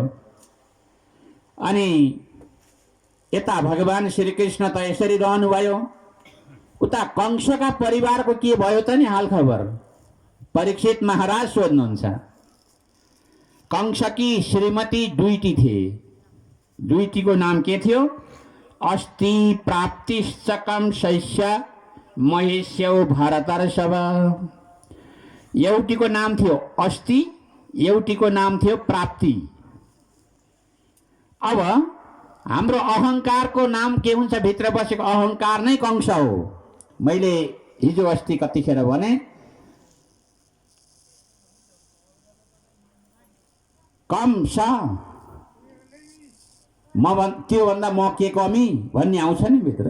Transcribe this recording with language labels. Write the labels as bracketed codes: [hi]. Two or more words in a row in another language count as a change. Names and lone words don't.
[ne] अनि यता भगवान श्री कृष्ण त यसरी रहनुभयो, उता कंसका परिवारको के भयो त नि हाल खबर। परीक्षित महाराज सोध्नुहुन्छ। कंसकी श्रीमती दुईटी थिए। दुईटीको नाम के थियो? [sa] अस्ति प्राप्तिश्चकम शैष्य महेश्यौ भरतर्षभ। [ne] एउटीको नाम थियो अस्ति, एउटीको नाम थियो प्राप्ति। अब हाम्रो अहंकारको नाम के हुन्छ? भित्र बसेको अहंकार नै कंस हो। मैले हिजो अस्ति कतिखेर भने कंस त्योभन्दा म के कमी भन्ने आउँछ नि भित्र।